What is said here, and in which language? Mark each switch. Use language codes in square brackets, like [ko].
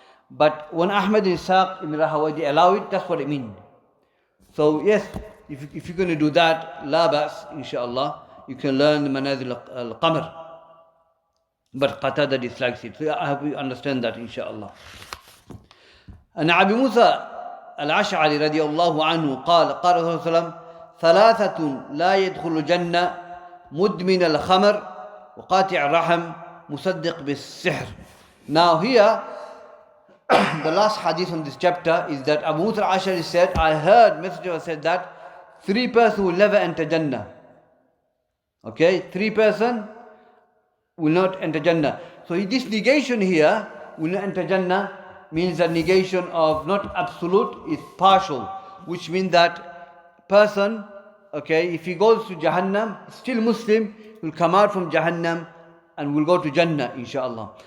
[en] But when Ahmad and Ishaq ibn Rahawai, they allow it, that's what it means. So yes, if you're going to do that, la bas, inshallah, you can learn the manazil al-qamar. But Qatada dislikes it. So I hope you understand that, inshallah. [ar] And Abu Musa al-Ash'ari radiyallahu anhu قال رسول الله ثلاثة لا يدخل الجنة مدمن الخمر وقاطع الرحم مصدق بالسحر. [en] Now here, the last hadith on this chapter is that Abu Musa al-Ash'ari said, I heard Messenger said that 3 persons will never enter Jannah. Okay, 3 persons will not enter Jannah. So this negation here, will not enter Jannah, means a negation of not absolute, it's partial, which means that person, okay, if he goes to Jahannam, still Muslim, will come out from Jahannam and will go to Jannah, inshallah.